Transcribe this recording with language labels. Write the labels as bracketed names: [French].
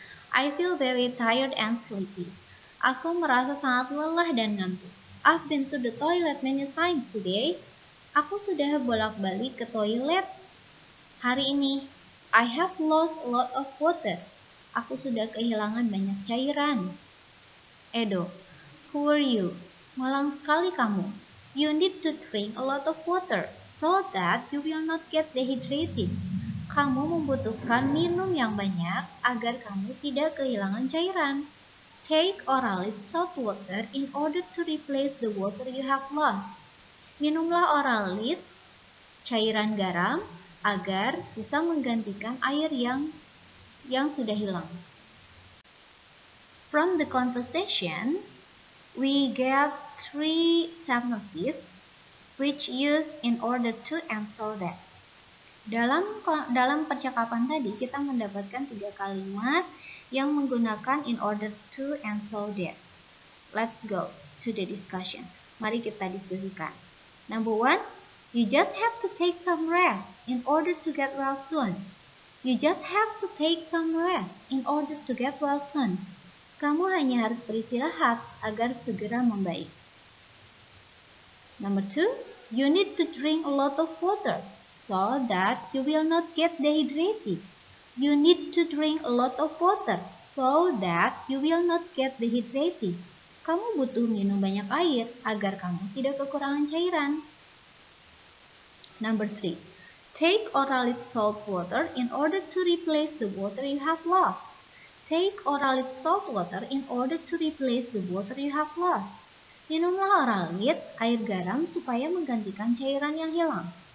[English] I feel very tired and sleepy. [Indonesian] Aku merasa sangat lelah dan ngantuk. [English] I've been to the toilet many times today. [Indonesian] Aku sudah bolak-balik ke toilet hari ini. [English] I have lost a lot of water. [Indonesian] Aku sudah kehilangan banyak cairan. [English] Edo. Who are you? [Indonesian] Malang sekali kamu. [English] You need to drink a lot of water so that you will not get dehydrated. [Indonesian] Kamu membutuhkan minum yang banyak agar kamu tidak kehilangan cairan. [English] Take orally salt water in order to replace the water you have lost. [Indonesian] Minumlah orally cairan garam agar bisa menggantikan air yang sudah hilang. [English] From the conversation, we get 3 sentences which used in order to answer that. [Indonesian] Dalam percakapan tadi kita mendapatkan 3 kalimat yang menggunakan in order to answer that. [English] Let's go to the discussion. [Indonesian] Mari kita diskusikan. [English] Number 1, you just have to take some rest in order to get well soon. You just have to take some rest in order to get well soon. [Indonesian] Kamu hanya harus beristirahat agar segera membaik. [English] Number 2, you need to drink a lot of water so that you will not get dehydrated. You need to drink a lot of water so that you will not get dehydrated. [Indonesian] Kamu butuh minum banyak air agar kamu tidak kekurangan cairan. [English] Number 3, take orally salt water in order to replace the water you have lost. Take orally salt water in order to replace the water you have lost. [Indonesian] Minumlah oralit air garam supaya menggantikan cairan yang hilang.